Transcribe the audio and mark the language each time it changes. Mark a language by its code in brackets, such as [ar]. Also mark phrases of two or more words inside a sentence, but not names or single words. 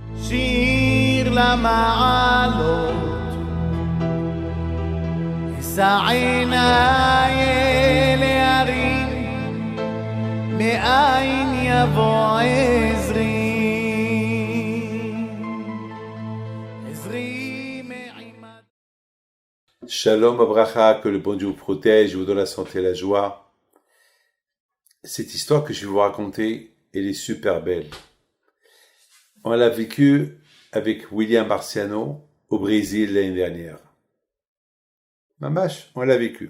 [he] שיר למעלות, אשא עיניי אל ההרים, מאין יבוא עזרי, עזרי מעימד. שלום וברכה, [fr] que le bon Dieu vous protège, vous donne la santé et la joie. Cette histoire que je vais vous raconter, elle est super belle. On l'a vécue avec William Marciano au Brésil l'année dernière. Mamash, on l'a vécu.